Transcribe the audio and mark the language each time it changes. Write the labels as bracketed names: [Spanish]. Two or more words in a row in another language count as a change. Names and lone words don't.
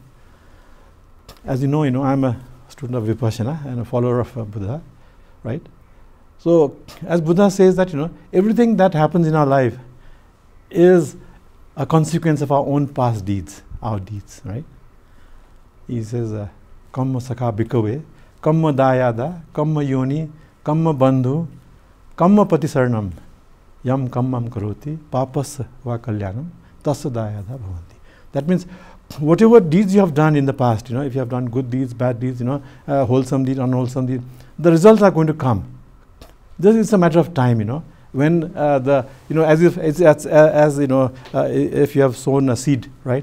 [English] As you know, I'm a student of Vipassana and a follower of Buddha, right? So, as Buddha says that, everything that happens in our life is a consequence of our own past deeds, our deeds, right? He says, [Pali] Kamma Sakha Bhikkhave, Kamma Dayada, Kamma Yoni, Kamma Bandhu, Kamma Patisarnam, Yam Kammam Karoti, Papas Va Kalyanam, Tassa Dayada Bhavanti. [English] That means, whatever deeds you have done in the past, if you have done good deeds, bad deeds, wholesome deeds, unwholesome deeds, the results are going to come. This is a matter of time, when as if you have sown a seed, right?